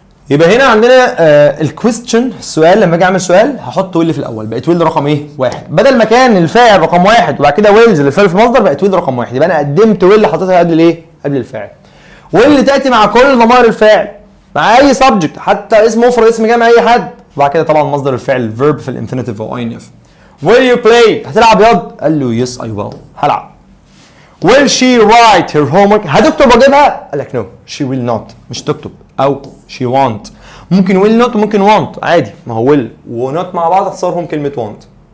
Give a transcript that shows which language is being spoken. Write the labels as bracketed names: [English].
[Arabic] يبقى هنا عندنا الكويستشن، السؤال لما اجي اعمل سؤال هحط ويل في الاول، بقت ويل رقم ايه؟ واحد، بدل ما كان الفاعل رقم واحد وبعد كده ويلز الفعل في المصدر بقت ويل رقم واحد، يبقى انا قدمت ويل حطيتها قبل الايه؟ قبل الفاعل. ويل تاتي مع كل ضمائر الفاعل، مع اي سبجكت، حتى اسم مفرد اسم جمع اي حد، وبعد كده طبعا مصدر الفعل الفيرب في الانفينيتيف او اي ان اف. [English] Will you play؟ [Arabic] هتلعب ياض؟ قال له [English] yes I will، [Arabic] هلعب. [English] Will she write her homework؟ [Arabic] هتكتب واجبها؟ قال لك [English] no she will not، [Arabic] مش تكتب، او [English] she won't. [Arabic] ممكن will not وممكن want عادي، ما هو will و not مع بعض اختصارهم كلمة want.